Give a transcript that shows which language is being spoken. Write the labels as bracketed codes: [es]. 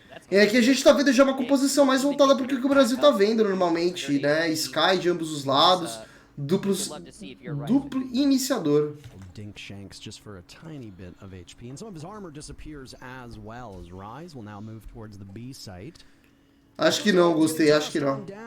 [pt] É que a gente tá vendo já uma composição mais voltada pro que o Brasil tá vendo normalmente, né? Sky de ambos os lados, duplo iniciador. [en] Dink Shanks just for a tiny bit of HP, and some of his armor disappears as well as Rise will now move towards the B site. [pt] Acho que não, gostei, acho que não.